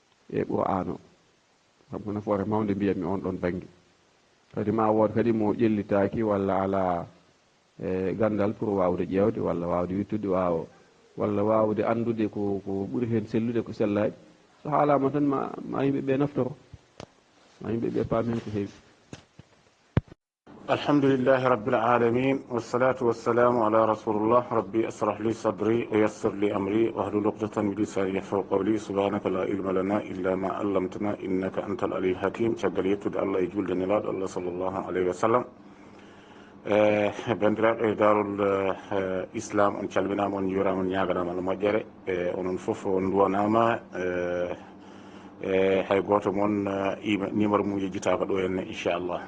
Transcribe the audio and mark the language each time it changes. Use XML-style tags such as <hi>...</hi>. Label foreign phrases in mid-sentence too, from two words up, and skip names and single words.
<ff>e qur'an o kam ko nafoore mawde mbiyatmi on ɗon baŋnge kadi ma wood kadi mo ƴellitaaki walla ala gandal pour waawde ƴeewde walla waawde wittude walla waawde anndude ko ɓuri heen sellude ko sellaaɗi so haalama tan ma yimɓe ɓe naftoro ma yimɓe ɓe paamen ko heewi.</ff> <ar>الحمد لله رب العالمين والصلاة والسلام على رسول الله رب اشرح لي صدري ويسر لي أمري واحلل عقدة من لساني يفقهوا قولي سبحانك لا علم لنا إلا ما علمتنا إنك أنت العليم الحكيم.</ar> <ff>caggal yettude allah e julde nelaɗo allah</ff> <ar>صلى الله عليه وسلم.</ar> <ff>bandiraɓe darul islam on calminama on juurama on ñaganama no moƴƴere onon foof on duwanama hay goto moon numéro mum yejjitaka ɗo henne inchallah.</ff>